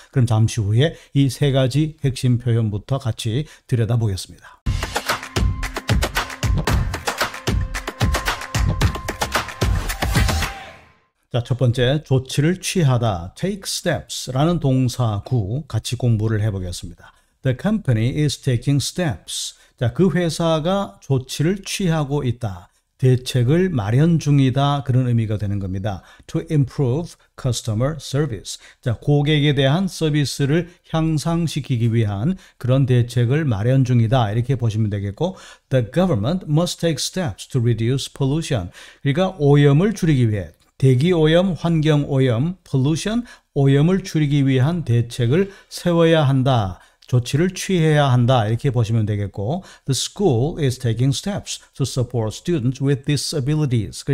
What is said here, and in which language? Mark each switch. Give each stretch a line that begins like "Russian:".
Korean: 그럼 잠시 후에 이 세 가지 핵심 표현부터 같이 들여다보겠습니다. 자, 첫 번째, 조치를 취하다, take steps라는 동사구 같이 공부를 해보겠습니다.
English: The company is taking steps.
Korean: 자, 그 회사가 조치를 취하고 있다, 대책을 마련 중이다, 그런 의미가 되는 겁니다.
English: To improve customer service.
Korean: 자, 고객에 대한 서비스를 향상시키기 위한 그런 대책을 마련 중이다, 이렇게 보시면 되겠고,
English: The government must take steps to reduce pollution.
Korean: 그러니까 오염을 줄이기 위해, 대기오염, 환경오염, pollution, 오염을 줄이기 위한 대책을 세워야 한다, 조치를 취해야 한다, 이렇게 보시면 되겠고,
English: The school is taking steps to support students with disabilities.